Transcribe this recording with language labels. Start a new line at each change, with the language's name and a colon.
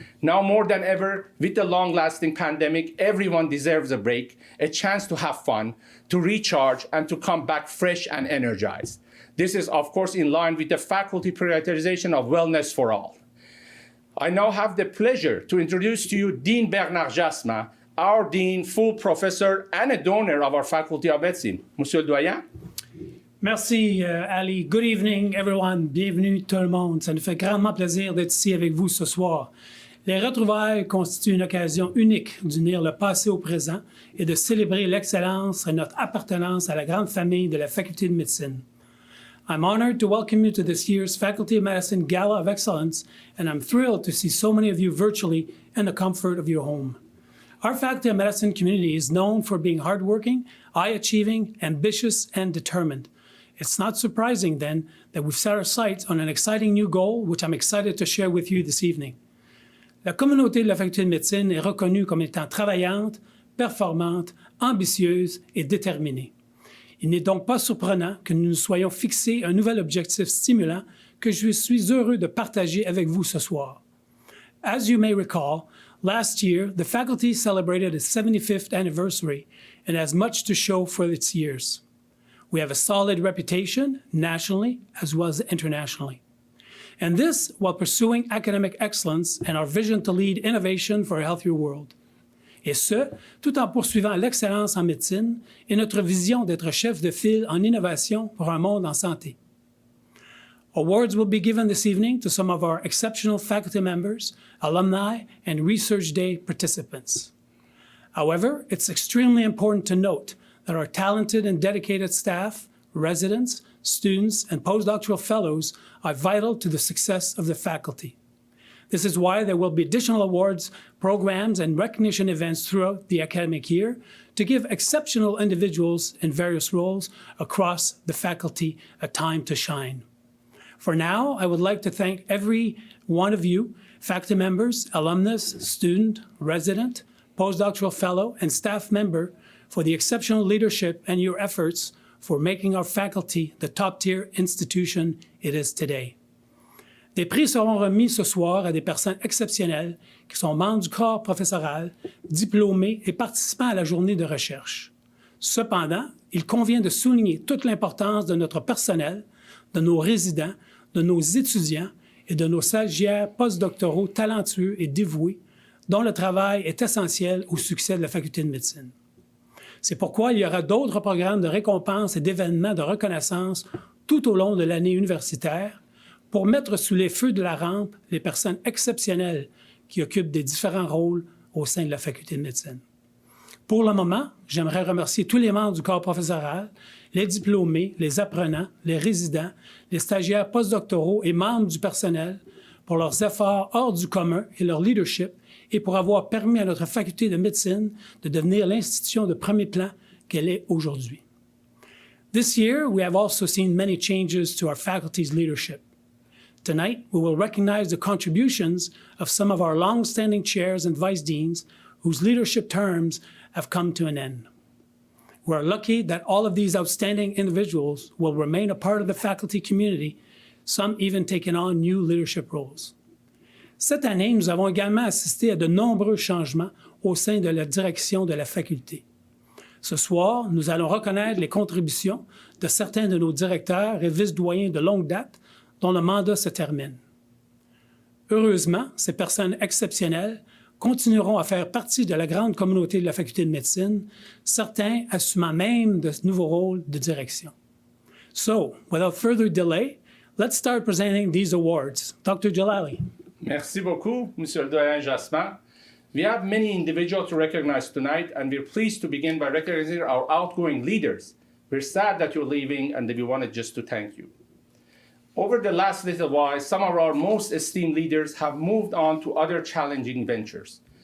English: Now more than ever, with the long-lasting pandemic, everyone deserves a break, a chance to have fun, to recharge, and to come back fresh and energized. This is, of course, in line with the faculty prioritization of wellness for all. I now have the pleasure to introduce to you Dean Bernard Jasmin, our Dean, full professor, and a donor of our Faculty of Medicine.
French: Monsieur le Doyen? Merci, Ali.
English: Good evening, everyone.
French: Bienvenue tout le monde. Ça nous fait grandement plaisir d'être ici avec vous ce soir. Les retrouvailles constituent une occasion unique d'unir le passé au présent et de célébrer l'excellence et notre appartenance à la grande famille de la Faculté de médecine.
English: I'm honored to welcome you to this year's Faculty of Medicine Gala of Excellence, and I'm thrilled to see so many of you virtually in the comfort of your home. Our Faculty of Medicine community is known for being hardworking, high-achieving, ambitious, and determined. It's not surprising, then, that we've set our sights on an exciting new goal, which I'm excited to share with you this evening.
French: La communauté de la Faculté de médecine est reconnue comme étant travaillante, performante, ambitieuse et déterminée. Il n'est donc pas surprenant que nous nous soyons fixés un nouvel objectif stimulant que je suis heureux de partager avec vous ce soir.
English: As you may recall, last year, the faculty celebrated its 75th anniversary and has much to show for its years. We have a solid reputation nationally as well as internationally. And this while pursuing academic excellence and our vision to lead innovation for a healthier world.
French: Et ce, tout en poursuivant l'excellence en médecine et notre vision d'être chef de file en innovation pour un monde en santé.
English: Awards will be given this evening to some of our exceptional faculty members, alumni, and Research Day participants. However, it's extremely important to note that our talented and dedicated staff, residents, students, and postdoctoral fellows are vital to the success of the faculty. This is why there will be additional awards, programs, and recognition events throughout the academic year to give exceptional individuals in various roles across the faculty a time to shine. For now, I would like to thank every one of you, faculty members, alumnus, student, resident, postdoctoral fellow, and staff member for the exceptional leadership and your efforts for making our faculty the top-tier institution it is today.
French: Des prix seront remis ce soir à des personnes exceptionnelles qui sont membres du corps professoral, diplômés et participants à la journée de recherche. Cependant, il convient de souligner toute l'importance de notre personnel, de nos résidents, de nos étudiants et de nos stagiaires postdoctoraux talentueux et dévoués, dont le travail est essentiel au succès de la Faculté de médecine. C'est pourquoi il y aura d'autres programmes de récompense et d'événements de reconnaissance tout au long de l'année universitaire, pour mettre sous les feux de la rampe les personnes exceptionnelles qui occupent des différents rôles au sein de la Faculté de médecine. Pour le moment, j'aimerais remercier tous les membres du corps professoral, les diplômés, les apprenants, les résidents, les stagiaires postdoctoraux et membres du personnel pour leurs efforts hors du commun et leur leadership et pour avoir permis à notre faculté de médecine de devenir l'institution de premier plan qu'elle est aujourd'hui.
English: This year, we have also seen many changes to our faculty's leadership. Tonight, we will recognize the contributions of some of our long-standing chairs and vice deans whose leadership terms have come to an end. We're lucky that all of these outstanding individuals will remain a part of the faculty community, some even taking on new leadership roles.
French: Cette année, nous avons également assisté à de nombreux changements au sein de la direction de la faculté. Ce soir, nous allons reconnaître les contributions de certains de nos directeurs et vice-doyens de longue date dont le mandat se termine. Heureusement, ces personnes exceptionnelles continueront à faire partie de la grande communauté de la faculté de médecine, certains assumant même de nouveaux rôles de direction.
English: So, without further delay, let's start presenting these awards. Dr. Jalali.
French: Merci beaucoup, Monsieur le Doyen Jasmin.
English: We have many individuals to recognize tonight, and we're pleased to begin by recognizing our outgoing leaders. We're sad that you're leaving, and we wanted just to thank you. Over the last little while, some of our most esteemed leaders have moved on to other challenging ventures.